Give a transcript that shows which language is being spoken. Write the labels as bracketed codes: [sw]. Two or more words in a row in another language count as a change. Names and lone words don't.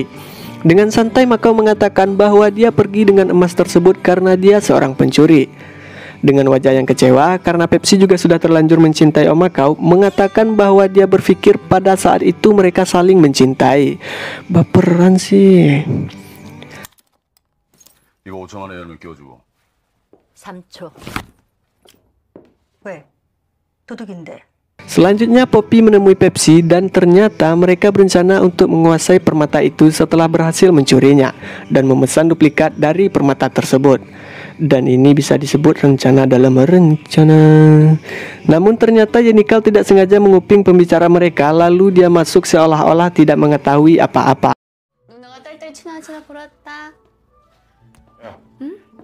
[id] Dengan santai Makau mengatakan bahwa dia pergi dengan emas tersebut karena dia seorang pencuri. Dengan wajah yang kecewa karena Pepsi juga sudah terlanjur mencintai Om Makau, mengatakan bahwa dia berpikir pada saat itu mereka saling mencintai. Baperan sih. [ko] 이거 5천 원에 여름에 끼워주고 3초. 왜? 도둑인데. [id] Selanjutnya Poppy menemui Pepsi dan ternyata mereka berencana untuk menguasai permata itu setelah berhasil mencurinya dan memesan duplikat dari permata tersebut. Dan ini bisa disebut rencana dalam rencana. Namun ternyata Yenikal tidak sengaja menguping pembicara mereka, lalu dia masuk seolah-olah tidak mengetahui apa-apa. [ko] 누나가 딸딸 친하지나 보랐다. 응?